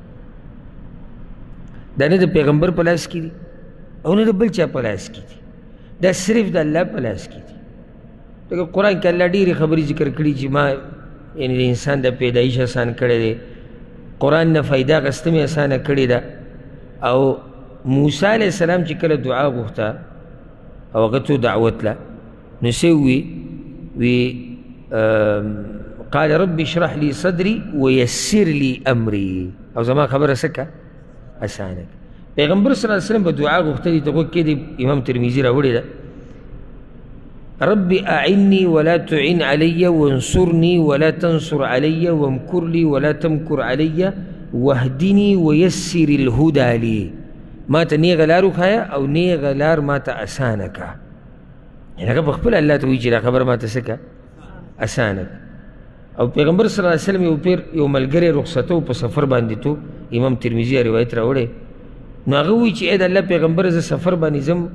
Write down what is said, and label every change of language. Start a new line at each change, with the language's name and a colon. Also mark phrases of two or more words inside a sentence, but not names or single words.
Pashto: دا نه د پیغمبر په لاس کې دي او نه د بل چا په لاس کې دي دا صرف د الله په لاس کې دي لکه قرآن کې الله ډېرې خبرې ذکر کړي چې ما یعنې د انسان د پیدایش اسان کړی دی قرآن نه فایده اخیسته مې اسانه کړې ده او موسی علیه السلام چې کله دعا غوښته او هغه ته دعوت له نو څه وی
Arabic: قال رب اشرح لي صدري ويسر لي امري
Pashto: او زما خبره څه که اسانه پیغمبر صلی الله علیه وسلم په دعا غوښته دي ته غوږ کې دی امام ترمذي راوړې ده
Arabic: رب أعني ولا تعن علي وانصرني ولا تنصر علي وامكر لي ولا تمكر علي واهدني ويسر الهدى لي
Pashto: ما ته نیغ لار وښایه او نیغ لار ما ته اسانه که یعنې هغه پخپله الله ته وایي چې دا خبره ما ته څه که اسانه که او پیغمبر
Arabic: صلی الله علیه وسلم
Pashto: یو پیر یو ملګری رخصته په سفر باندې تو امام ترمذي روایت راوړی نو هغه وایي چې ای د الله پیغمبر زه سفر باندې ځم